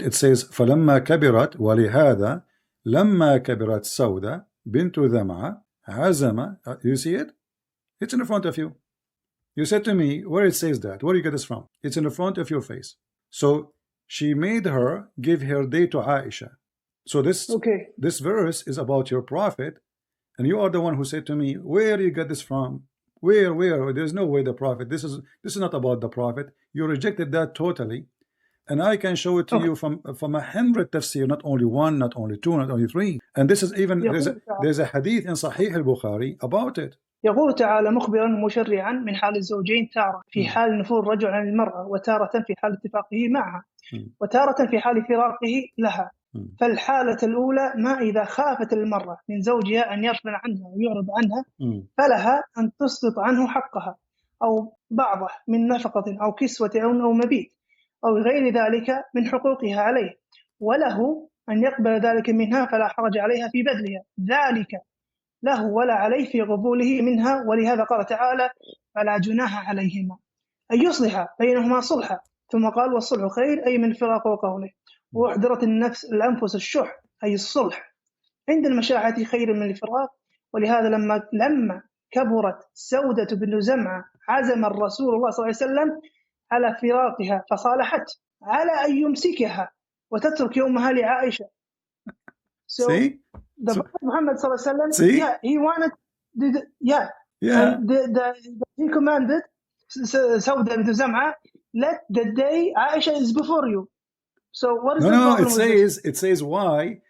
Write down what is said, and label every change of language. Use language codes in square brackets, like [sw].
[en] It says [ar] فلما كبرت ولهذا لما كبرت سودة بنت ذمعة عزم. [en] You see it? It's in front of you. You said to me, where it says that? Where do you get this from? It's in the front of your face. So she made her give her day to Aisha. So this verse is about your prophet, and you are the one who said to me, where do you get this from? Where? There's no way the prophet. This is not about the prophet. You rejected that totally, and I can show it to you from 100 tafsir, not only one, not only two, not only three. And this is even there's a hadith in Sahih al-Bukhari about it. [ar] يقول تعالى مخبرا مشرعا من حال الزوجين تارة في حال نفور الرجل عن المرأة وتارة في حال اتفاقه معها وتارة في حال فراقه لها فالحالة الأولى ما إذا خافت المرأة من زوجها أن يرفع عنها ويعرض عنها فلها أن تسقط عنه حقها أو بعضه من نفقة أو كسوة أو مبيت أو غير ذلك من حقوقها عليه، وله أن يقبل ذلك منها فلا حرج عليها في بذلها، ذلك له ولا عليه في قبوله منها. ولهذا قال تعالى: فلا جناح عليهما أن يصلح بينهما صلحا، ثم قال: والصلح خير، أي من فراق وقوله. وأحضرت الأنفس الشح، أي الصلح عند المشاحة خير من الفراق. ولهذا لما كبرت سودة بن زمعة عزم الرسول الله صلى الله عليه وسلم على فراقها فصالحت على أن يمسكها وتترك يومها لعائشة. [en] So the Prophet Muhammad sallallahu alaihi wasallam, yeah, he wanted, and he commanded Sauda bint Zam'a, let the day Aisha is before you. So what is the problem with this? It says why.